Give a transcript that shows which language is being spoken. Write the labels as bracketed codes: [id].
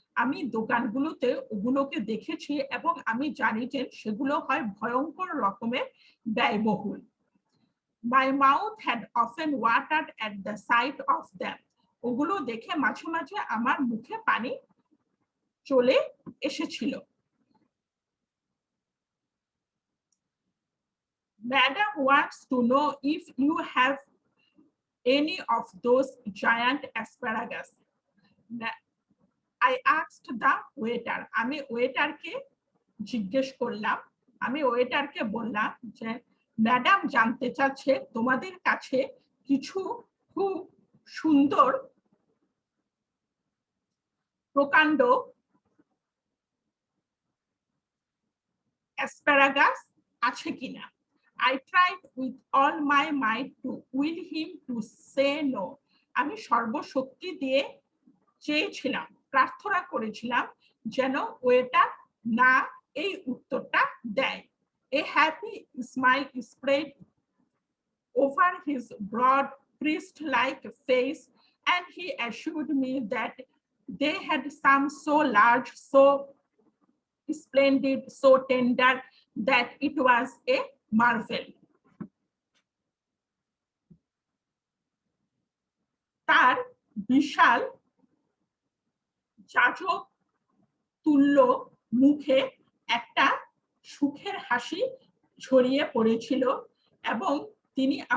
[bn] আমি দোকানগুলোতে ওগুলোকে দেখেছি এবং আমি জানি যে সেগুলো হয় ভয়ঙ্কর রকমের ব্যয়বহুল। [en] My mouth had often watered at the sight of them. [bn] ওগুলো দেখে মাঝে মাঝে আমার মুখে পানি চলে এসেছিল। [en] Madam wants to know if you have any of those giant asparagus. I asked the waiter. [bn] আমি ওয়েটারকে জিজ্ঞেস করলাম, আমি ওয়েটারকে বললাম যে ম্যাডাম জানতে চাচ্ছে তোমাদের কাছে কিছু খুব সুন্দর প্রকাণ্ড অ্যাসপারাগাস আছে কিনা। [en] I tried with all my might to will him to say no. [bn] আমি সর্বশক্তি দিয়ে চেয়েছিলাম, প্রার্থনা করেছিলাম যেন ওয়েটার না এই উত্তরটা দেয়। [en] A happy smile spread over his broad priest-like face, and he assured me that they had some so large, so splendid, so tender that it was a marvel. [bn] তার বিশাল যাজক তুল্য মুখে একটা সুখের হাসি ছড়িয়ে পড়েছিল এবং তিনি